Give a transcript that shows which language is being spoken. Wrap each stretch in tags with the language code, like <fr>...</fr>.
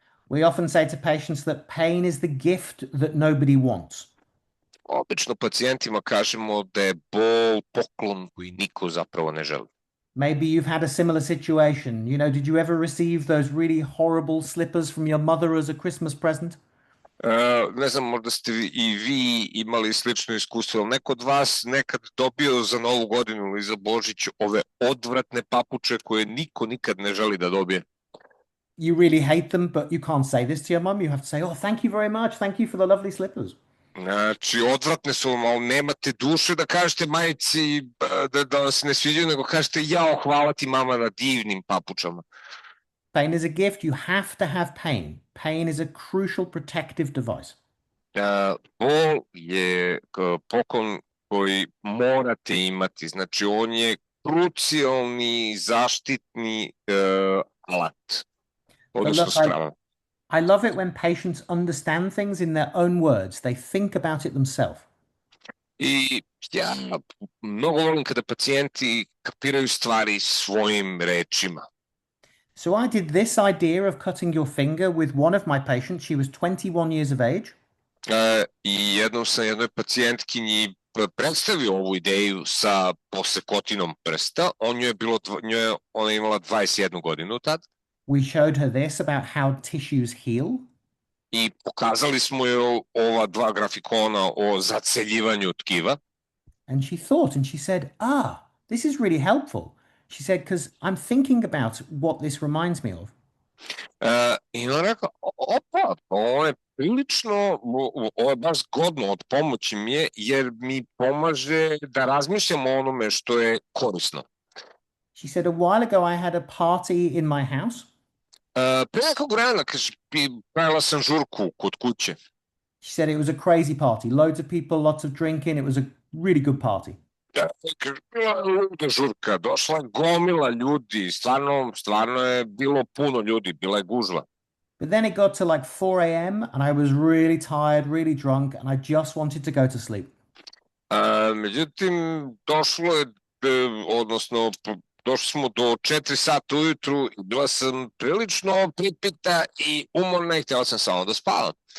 <en>We often say to patients that pain is the gift that nobody wants.</en> <sr>Obično pacijentima kažemo da je bol poklon koji niko zapravo ne želi.</sr> <en>Maybe you've had a similar situation. You know, did you ever receive those really horrible slippers from your mother as a Christmas present?</en> <sr>Ne znam, možda ste i vi imali slično iskustvo, ali neko od vas nekad dobio za Novu godinu ili za Božić ove odvratne papuče koje niko nikad ne želi da dobije.</sr> <en>You really hate them, but you can't say this to your mum. You have to say, oh, thank you very much. Thank you for the lovely slippers.</en> <sr>Znači, odvratne su vam, ali nemate duše da kažete majici da vas ne sviđaju, nego kažete, jao, hvala ti mama na divnim papučama.</sr> <en>Pain is a gift. You have to have pain. Pain is a crucial protective device.</en> <sr>Bol je poklon koji morate imati. Znači, on je krucijalni zaštitni alat. Odnosno sprava.</sr> <en>I love it when patients understand things in their own words. They think about it themselves.</en> <sr>I ja mnogo volim kada pacijenti kapiraju stvari svojim rečima.</sr> <en>So I did this idea of cutting your finger with one of my patients. She was 21 years of age.</en> <sr>I jednom sam jednoj pacijentkinji predstavio ovu ideju sa posekotinom prsta. Ona je imala 21 godinu tad.</sr> <en>We showed her this about how tissues heal.</en> <sr>I pokazali smo joj ova dva grafikona o zaceljivanju tkiva.</sr> <en>And she thought and she said, ah, this is really helpful. She said, because I'm thinking about what this reminds me of.</en> <sr>I ona rekla, opa, ovo je prilično, ovo je baš zgodno, od pomoći mi je, jer mi pomaže da razmišljam o onome što je korisno.</sr> <en>She said, a while ago I had a party in my house.</en> <sr>Pre nekog vremena, kaže, pravila sam žurku kod kuće.</sr> <en>She said it was a crazy party, loads of people, lots of drinking. It was a really good party.</en> <sr>Bila je luda žurka, došla je gomila ljudi, stvarno je bilo puno ljudi, bila je gužva.</sr> <en>But then it got to like 4 a.m. and I was really tired, really drunk, and I just wanted to go to sleep.</en> <sr>Međutim, došlo je, odnosno, došli smo do 4 sata ujutru i bila sam prilično pripita i umorna i htjela sam samo da spavam.</sr>